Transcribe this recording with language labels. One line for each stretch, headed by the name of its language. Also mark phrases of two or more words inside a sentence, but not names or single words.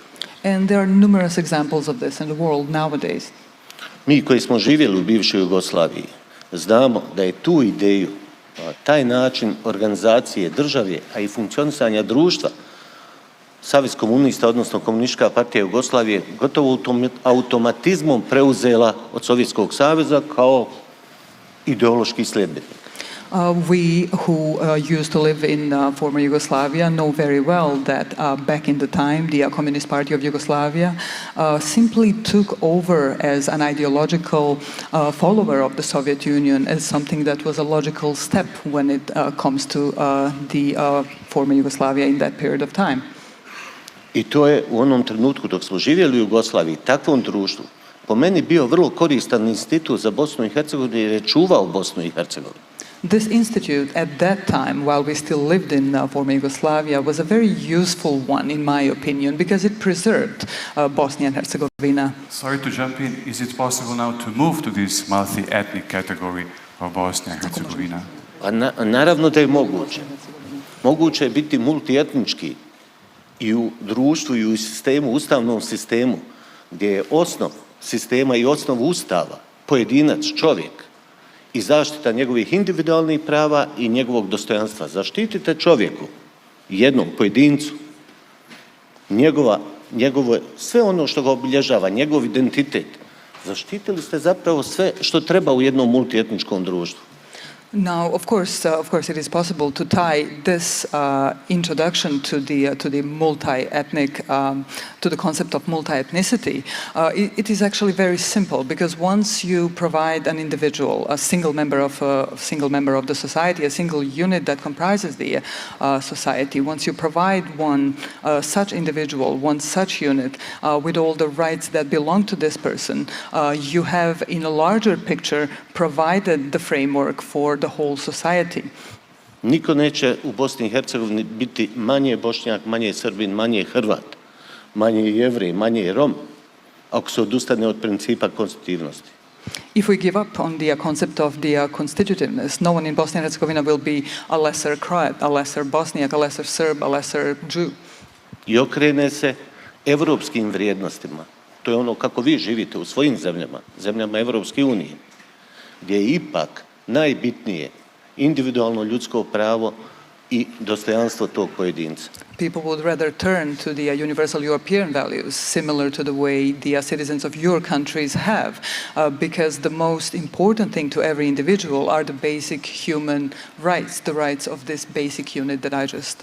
English: And there are numerous examples of this in the world nowadays.
Bosnian: Mi koji smo živjeli u bivšoj Jugoslaviji znamo da je tu ideju, taj način organizacije države, a i funkcionisanja društva, Savez komunista, odnosno Komunistička partija Jugoslavije, gotovo automatizmom preuzela od Sovjetskog saveza kao ideološki sljedbenik.
English: We who used to live in former Yugoslavia know very well that back in the time the Communist Party of Yugoslavia simply took over as an ideological follower of the Soviet Union as something that was a logical step when it comes to the former Yugoslavia in that period of time.
Bosnian: I to je u onom trenutku dok smo živjeli u Jugoslaviji, takvom društvu, po meni bio vrlo koristan institut za Bosnu i Hercegovinu jer je čuvao Bosnu i Hercegovinu.
English: This institute at that time, while we still lived in former Yugoslavia, was a very useful one in my opinion because it preserved Bosnia and Herzegovina. Sorry to jump in. Is it possible now to move to this multi-ethnic category of Bosnia and Herzegovina?
Bosnian: Naravno da je moguće. Moguće je biti multietnički i u društvu i u sistemu, ustavnom sistemu, gdje je osnov sistema i osnov ustava pojedinac, čovjek, i zaštita njegovih individualnih prava i njegovog dostojanstva. Zaštitite čovjeku, jednom pojedincu, njegovo, sve ono što ga obilježava, njegov identitet. Zaštitili ste zapravo sve što treba u jednom multietničkom društvu.
English: Now, of course, it is possible to tie this introduction to the multi-ethnic, to the concept of multi-ethnicity. It is actually very simple because once you provide an individual, a single member of the society, a single unit that comprises the society, once you provide one such individual, one such unit with all the rights that belong to this person, you have, in a larger picture, provided the framework for the whole society.
Bosnian: Niko neće u Bosni i Hercegovini biti manje Bošnjak, manje Srbin, manje Hrvat, manje Jevrej, manje Rom, ako se odustane od principa konstitutivnosti.
English: If we give up on the concept of the constitutiveness, no one in Bosnia and Herzegovina will be a lesser Croat, a lesser Bosniak, a lesser Serb, a lesser Jew.
Bosnian: I okrene se evropskim vrijednostima. To je ono kako vi živite u svojim zemljama, zemljama Evropske unije, gdje je ipak najbitnije individualno ljudsko pravo i dostojanstvo tog pojedinca.
English: People would rather turn to the universal European values, similar to the way the citizens of your countries have, because the most important thing to every individual are the basic human rights, the rights of this basic unit that I just